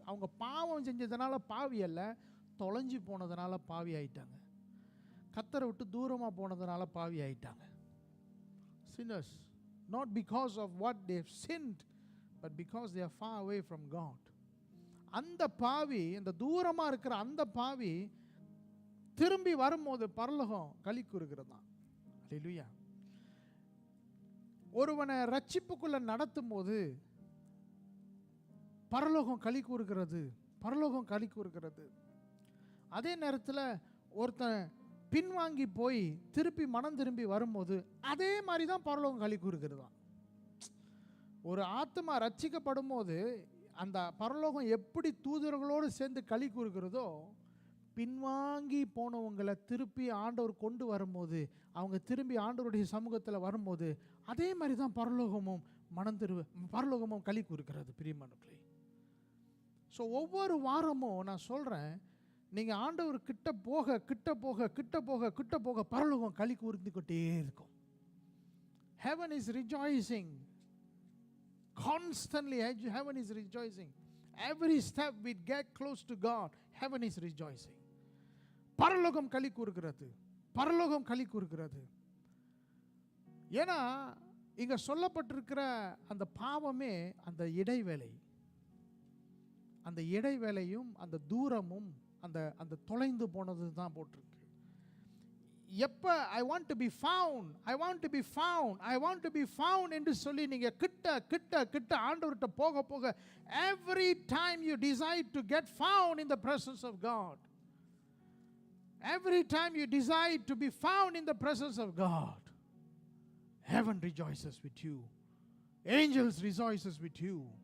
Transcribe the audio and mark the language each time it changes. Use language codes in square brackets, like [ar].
[ta] அவங்க பாவம் செஞ்சதுனால பாவி அல்ல, தொலைஞ்சு போனதுனால பாவி ஆயிட்டாங்க. கத்தரை விட்டு தூரமாக போனதுனால பாவி ஆயிட்டாங்க. [en] Sinners, not because of what they have sinned, but because they are far away from God. [ta] அந்த பாவி, அந்த தூரமாக இருக்கிற அந்த பாவி திரும்பி வரும்போது பரலோகம் களி கூறுகிறது தான். அல்லேலூயா. ஒருவனை ரட்சிப்புக்குள்ள நடத்தும் போது பரலோகம் களி கூறுகிறது, பரலோகம் களி கூறுகிறது. அதே நேரத்தில் ஒருத்தன் பின்வாங்கி போய் திருப்பி மனம் திரும்பி வரும்போது அதே மாதிரி தான் பரலோகம் களி கூறுகிறது. ஒரு ஆத்மா ரட்சிக்கப்படும் போது அந்த பரலோகம் எப்படி தூதர்களோடு சேர்ந்து களி கூறுகிறதோ, பின்வாங்கி போனவங்களை திருப்பி ஆண்டவர் கொண்டு வரும்போது, அவங்க திரும்பி ஆண்டவருடைய சமூகத்தில் வரும்போது அதே மாதிரி தான் பரலோகமும் பரலோகமும் களி கூறுகிறது. பிரியமானவர்களே, ஸோ ஒவ்வொரு வாரமும் நான் சொல்கிறேன், நீங்கள் ஆண்டவர் கிட்ட போக கிட்ட போக கிட்ட போக கிட்ட போக பரலோகம் களி கூர்ந்துக்கிட்டே இருக்கும். [en] Heaven is rejoicing constantly. Heaven is rejoicing. Every step we get close to God, heaven is rejoicing. [ta] பரலோகம் களி கூறுகிறது, பரலோகம் களி கூறுகிறது. ஏன்னா இங்க சொல்லப்பட்டிருக்கிற அந்த பாவமே அந்த இடைவேளை, அந்த இடைவேளையும் அந்த தூரமும் அந்த அந்த தொலைந்து போனது தான் போட்டிருக்கு. [en] எப்ப I want to be found, I want to be found, I want to be found [ta] என்று சொல்லி நீங்க கிட்ட கிட்ட கிட்ட ஆண்டவர்கிட்ட போக போக, [en] every time you decide to get found in the presence of God, every time you decide to be found in the presence of God, heaven rejoices with you, angels rejoices with you.